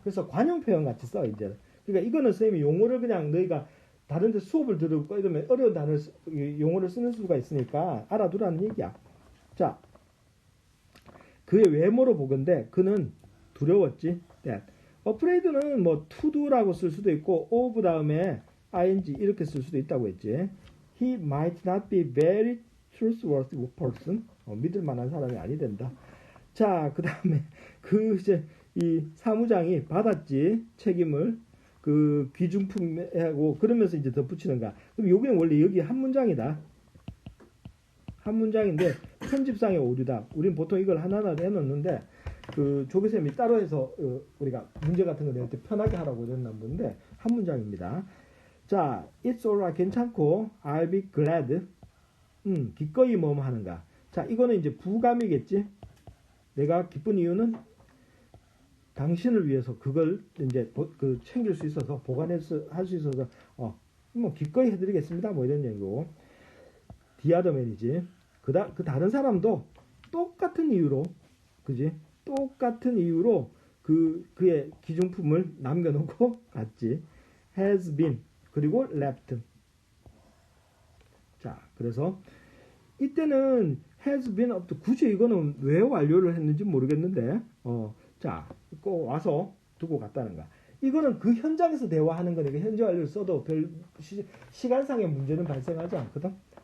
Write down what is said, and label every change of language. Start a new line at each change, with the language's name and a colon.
Korean: 그래서 관용 표현 같이 써, 이제. 그러니까 이거는 선생님이 용어를 그냥 너희가 다른 데 수업을 들고 이러면 어려운 단어를, 용어를 쓰는 수가 있으니까 알아두라는 얘기야. 자, 그의 외모로 보건데 그는 두려웠지. afraid는 뭐 to do라고 쓸 수도 있고 of 다음에 ing 이렇게 쓸 수도 있다고 했지.
English: He might not be very trustworthy person.
Korean: 믿을 만한 사람이 아니 된다. 자, 그 다음에 그 이제 이 사무장이 받았지 책임을 그 귀중품하고 그러면서 이제 덧붙이는 거야. 그럼 여기는 원래 여기 한 문장이다. 한 문장인데 편집상의 오류다. 우린 보통 이걸 하나하나 해놓는데 그 조교쌤이 따로 해서 우리가 문제 같은 거 낼 때 편하게 하라고 이랬나 본데 한 문장입니다.
English: 자, it's alright
Korean: 괜찮고
English: I'll be glad.
Korean: 기꺼이 뭐뭐 하는가. 자, 이거는 이제 부감이겠지. 내가 기쁜 이유는 당신을 위해서 그걸 이제 그 챙길 수 있어서 보관해서 할 수 있어서 뭐 기꺼이 해드리겠습니다. 뭐 이런 얘기고. 디아더맨이지. 그 다른 사람도 똑같은 이유로, 그지? 똑같은 이유로 그의 기중품을 남겨놓고 갔지.
English: has been
Korean: 그리고
English: left.
Korean: 자, 그래서 이때는
English: has been up to
Korean: 굳이 이거는 왜 완료를 했는지 모르겠는데 자, 꼭 와서 두고 갔다는 거야. 이거는 그 현장에서 대화하는 거니까 현재 완료를 써도 별 시간상의 문제는 발생하지 않거든.